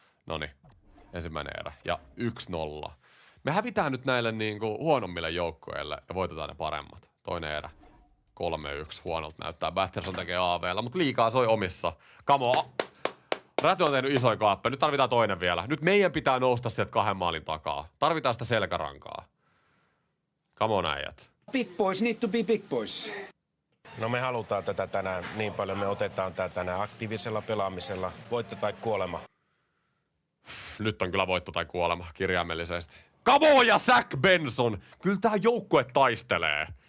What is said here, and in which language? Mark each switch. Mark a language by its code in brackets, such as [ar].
[fi] Noniin, ensimmäinen erä. Ja 1-0. Me hävitään nyt näille niinku huonommille joukkueille ja voitetaan ne paremmat. Toinen erä. 3-1. Huonolta näyttää. Batterson tekee AV:llä, mutta liikaa soi omissa. [en] Come on. [fi] Räty on tehnyt isoja kaappeja. Nyt tarvitaan toinen vielä. Nyt meidän pitää nousta sieltä 2 maalin takaa. Tarvitaan sitä selkärankaa. [en] Come on, äijät. Big boys need to be big boys. [fi] No me halutaan tätä tänään niin paljon. Me otetaan tää tänään aktiivisella pelaamisella. Voitto tai kuolema. Nyt on kyllä voitto tai kuolema kirjaimellisesti. [en] Come on [fi] ja Zach Benson. Kyllä tää joukkue taistelee.